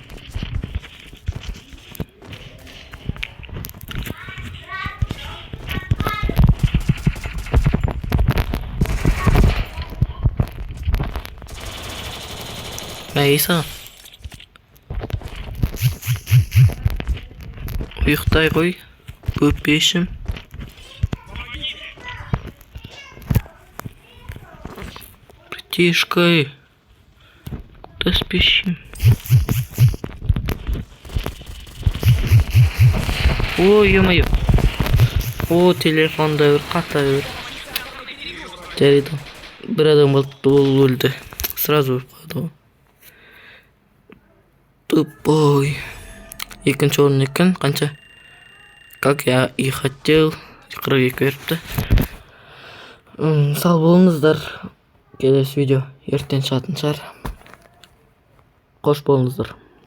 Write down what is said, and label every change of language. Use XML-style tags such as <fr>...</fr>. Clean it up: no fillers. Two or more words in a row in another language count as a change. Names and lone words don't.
<kk>Мәйса. Ұйықтай қой. Көпешім. Братишка.</kk> <ru>Куда спешим? Ой, ё-моё. О,</ru> <kk>телефонда бір қата бір. Жарайды. Бір адам ол өлді. Сразу өлді. Тупой. Екінші орын екен, қанша?</kk> <ru>Как я и хотел.</ru> <kk>42 беріпті. Сау болыңыздар. Келесі видео ертең шығатын шығар. Қош болыңыздар.</kk>